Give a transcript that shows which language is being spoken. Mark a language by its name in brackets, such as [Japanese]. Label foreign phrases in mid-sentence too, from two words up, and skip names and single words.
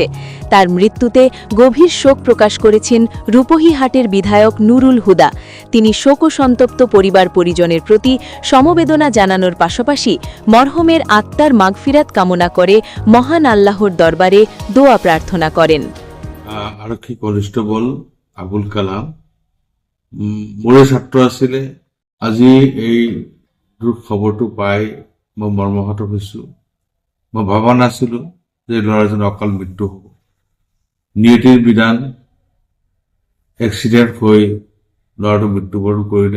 [Bangla] তার মৃত্যুতে গভীর শোক প্রকাশ করেছেন রূপহীহাটের বিধায়ক নুরুল হুদা। তিনি শোকসন্তপ্ত পরিবার পরিজনের প্রতি সমবেদনা জানানোর পাশাপাশি মরহুমের আত্মার মাগফিরাত কামনা করে মহান আল্লাহর দরবারে দোয়া প্রার্থনা করেন। [Assamese] আরক্ষী কনস্টেবল আবুল কালাম মোৰে ছাত্ৰ আছিলে। আজি এই দুখ খবৰটো পাই মই মৰ্মাহত হৈছোঁ। মই ভবা নাছিলো যে ল'ৰাজনৰ অকাল মৃত্যু হ'ব। নিয়তিৰ বিধান, এক্সিডেণ্ট হৈ ল'ৰাটো মৃত্যুবৰণ কৰিলে।